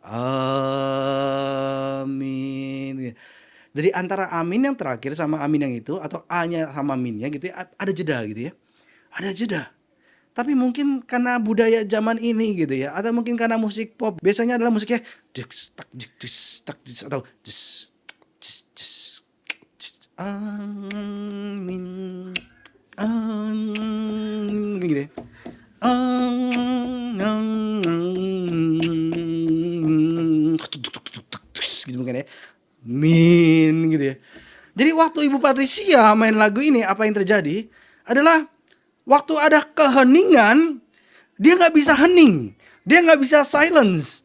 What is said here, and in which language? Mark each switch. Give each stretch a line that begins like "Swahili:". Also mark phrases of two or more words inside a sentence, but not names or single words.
Indonesian: Amin. Jadi antara amin yang terakhir sama amin yang itu atau A-nya sama minnya gitu ya, ada jeda gitu ya. Ada jeda. Tapi mungkin karena budaya zaman ini gitu ya, atau mungkin karena musik pop, biasanya adalah musiknya dus, tak, dus, tak, dus, atau dus, dus, dus, dus, amin, amin, gitu ya. Gitu mungkin ya. Min gitu ya. Jadi waktu Ibu Patricia main lagu ini, apa yang terjadi adalah waktu ada keheningan, dia nggak bisa hening, dia nggak bisa silence.